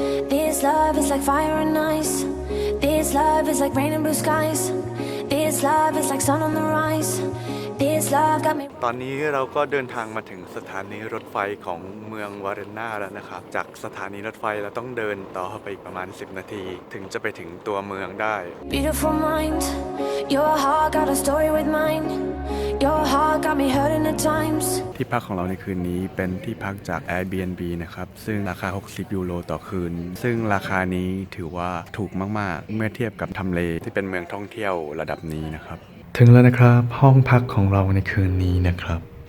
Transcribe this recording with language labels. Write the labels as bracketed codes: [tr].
[en] This love is like fire and ice. This love is like rain and blue skies. This love is like sun on the rise. This love got me. [th] ตอนนี้เราก็เดินทางมาถึงสถานีรถไฟของเมืองวาเรนนาแล้วนะครับจากสถานีรถไฟเราต้องเดินต่อไปอีกประมาณ10นาทีถึงจะไปถึงตัวเมืองได้ [en] Beautiful mind. Your heart got a story with mine. Your heart got me hurting at times. [th] ที่พักของเราในคืนนี้เป็นที่พักจาก Airbnb นะครับซึ่งราคา60 ยูโรต่อคืนซึ่งราคานี้ถือว่าถูกมากๆเมื่อเทียบกับทำเลที่เป็นเมืองท่องเที่ยวระดับนี้นะครับถึงแล้วนะครับห้องพักของเราในคืนนี้นะครับ